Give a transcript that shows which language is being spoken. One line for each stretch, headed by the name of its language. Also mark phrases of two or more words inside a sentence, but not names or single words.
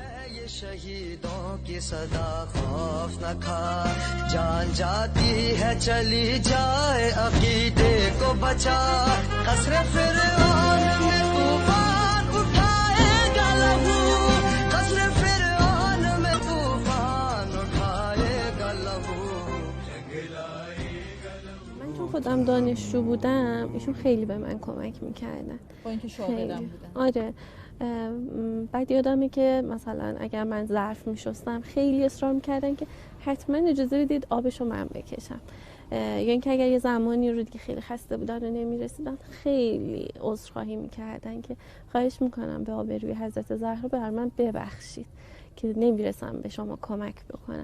Hindi: ये शहीदों की सदा खौफ न खा जान जाती है चली जाए अकीदे को बचा कसर फिरौन में तूफान उठाएगा लहू कसर फिरौन में तूफान उठाएगा लहू
Persian: من چون خودم دانشجو بودم ایشون خیلی به من کمک میکردن با اینکه شاغلم بودن. آره بعد یادمه که مثلا اگر من ظرف میشستم خیلی اصرار میکردن که حتما اجازه بدید آبشو من بکشم یا اینکه اگر یه زمانی رو دیگه خیلی خسته بودن و نمیرسیدن خیلی عذرخواهی میکردن که خواهش میکنم به آبروی حضرت زهرا بر من ببخشید که نمیرسم به شما کمک بکنم.